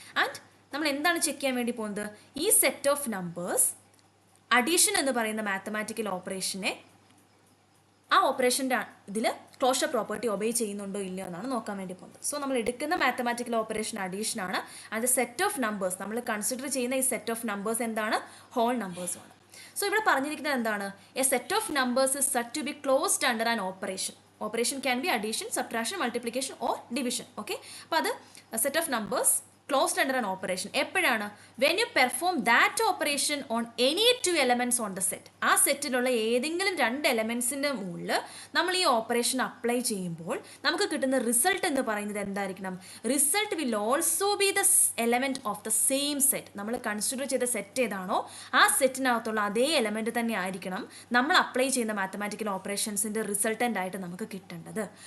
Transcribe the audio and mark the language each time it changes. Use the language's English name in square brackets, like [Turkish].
[Malayalam] And നമ്മൾ എന്താണ് check ചെയ്യാൻ വേണ്ടി പോകുന്നത്? ഈ സെറ്റ് ഓഫ് നമ്പേഴ്സ് അഡീഷൻ എന്ന് പറയുന്ന മാത്തമാറ്റിക്കൽ ഓപ്പറേഷനെ ആ ഓപ്പറേഷൻ്റെ ഇതിൽ ക്ലോഷർ പ്രോപ്പർട്ടി ഒബേ ചെയ്യുന്നുണ്ടോ ഇല്ലയോ എന്നാണ് നോക്കാൻ വേണ്ടി പോകുന്നത്. സോ നമ്മൾ എടുക്കുന്ന മാത്തമാറ്റിക്കൽ ഓപ്പറേഷൻ അഡീഷൻ ആണ്. ആൻഡ് സെറ്റ് ഓഫ് നമ്പേഴ്സ് നമ്മൾ കൺസിഡർ ചെയ്യുന്ന ഈ സെറ്റ് ഓഫ് നമ്പേഴ്സ് എന്താണ്? ഹോൾ നമ്പേഴ്സുമാണ്. സോ ഇവിടെ പറഞ്ഞിരിക്കുന്നത് എന്താണ്? [English] A set of numbers is said to be closed under an operation. Operation can be addition, subtraction, multiplication or division. Okay. [Malayalam] അപ്പോൾ അത് [English] set of numbers closed under an operation. [Malayalam] എപ്പോഴാണ്? [English] when you perform that operation on any two elements on the set. [Malayalam] ആ സെറ്റിലുള്ള ഏതെങ്കിലും രണ്ട് എലമെൻസിൻ്റെ മുകളിൽ നമ്മൾ ഈ operation apply ചെയ്യുമ്പോൾ നമുക്ക് കിട്ടുന്ന റിസൾട്ട് എന്ന് പറയുന്നത് എന്തായിരിക്കണം? [English] Result will also be the element of the same set. [Malayalam] നമ്മൾ കൺസിഡർ ചെയ്ത സെറ്റ് ഏതാണോ ആ സെറ്റിനകത്തുള്ള അതേ എലമെൻറ്റ് തന്നെ ആയിരിക്കണം നമ്മൾ അപ്ലൈ ചെയ്യുന്ന മാത്തമാറ്റിക്കൽ ഓപ്പറേഷൻസിൻ്റെ റിസൾട്ടൻ്റ് ആയിട്ട് നമുക്ക് കിട്ടേണ്ടത്.